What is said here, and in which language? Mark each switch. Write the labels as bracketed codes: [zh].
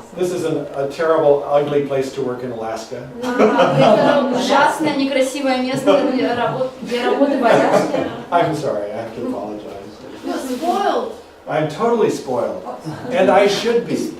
[en] This is a terrible, ugly place to work in Alaska. [ru] Это ужасное, некрасивое место для работы в Аляске. [en] I'm sorry, I have to apologize. You're spoiled. I'm totally spoiled, and I should be.